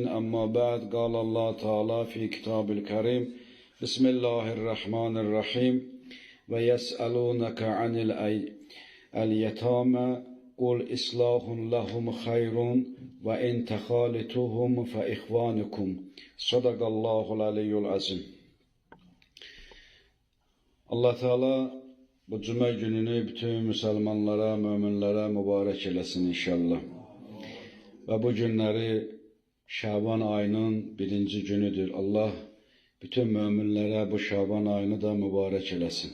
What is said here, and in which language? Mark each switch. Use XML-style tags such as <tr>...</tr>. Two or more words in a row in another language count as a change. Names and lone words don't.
<ar>أما بعد، قال الله تعالى في كتاب الكريم: بسم الله الرحمن الرحيم: ويسألونك عن اليتامى قل إصلاح لهم خير وإن تخالطوهم فإخوانكم. صدق الله العلي العظيم.</ar> <tr>Allah Teala bu cuma gününü bütün Müslümanlara, müminlere mübarek eylesin inşallah. Ve bu günleri Şaban ayının birinci günüdür. Allah bütün müminlere bu Şaban ayını da mübarek eylesin.</tr>